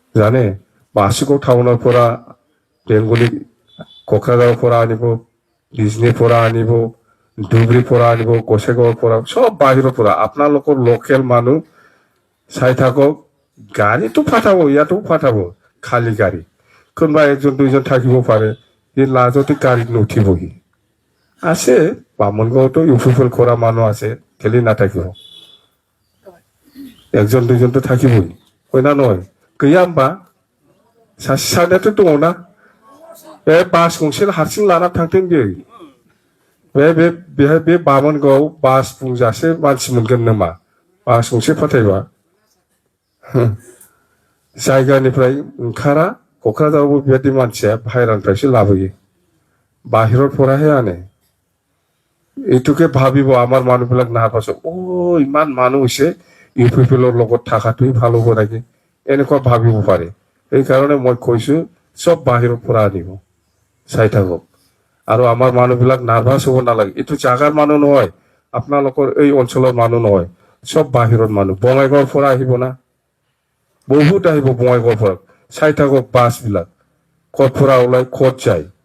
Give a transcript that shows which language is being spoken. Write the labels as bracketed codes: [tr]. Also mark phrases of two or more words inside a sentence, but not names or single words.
[as] জানে বাসুগাঁও টাউনৰ পৰা বেংগলী কোকৰাঝাৰৰ পৰা আনিব বিজনীৰ পৰা আনিব ধুবুৰীৰ পৰা আনিব গোসাইগাঁৱৰ পৰা চব বাহিৰৰ পৰা আপোনালোকৰ লোকেল মানুহ চাই থাকক গাড়ীটো পঠাব ইয়াতো পঠাব খালী গাড়ী কোনোবা একজন দুইজন থাকিব পাৰে সি লাজতে গাড়ীত নুঠিবহি আছে বামুণগাঁৱতো ইউপিএল কৰা মানুহ আছে কেলে নাথাকিব একজন দুইজনতো থাকিবই হয় না নহয় [brx] गैया होमबा सासे सानैयाथ' दङना बे बास गंसे हारसिं लाना थांथों बेहाय बे बामोनगावआव बास बुंजासे मानसि मोनगोन नामा बास गंसे फाथायबा जायगानिफ्राय ओंखारा क'क्राझारावबो बेबायदि मानसिया बाहेरानिफ्रायसो लाबोयो [as] বাহিৰত পৰাহে আনে এইটোকে ভাবিব আমাৰ মানুহবিলাক নাভাবে ইমান মানুহ হৈছে ইউপিএলৰ লগত থকাটোৱেই ভাল হ'ব নেকি এনেকুৱা ভাবিব পাৰে এইকাৰণে মই কৈছো চব বাহিৰৰ পৰা আনিব চাই থাকক আৰু আমাৰ মানুহবিলাক নাৰ্ভাছ হ'ব নালাগে এইটো জাগাৰ মানুহ নহয় আপোনালোকৰ এই অঞ্চলৰ মানুহ নহয় চব বাহিৰৰ মানুহ বঙাইগাঁৱৰ পৰা আহিব না বহুত আহিব বঙাইগাঁৱৰ পৰা চাই থাকক বাছবিলাক ক'ত পৰা ওলাই ক'ত যায়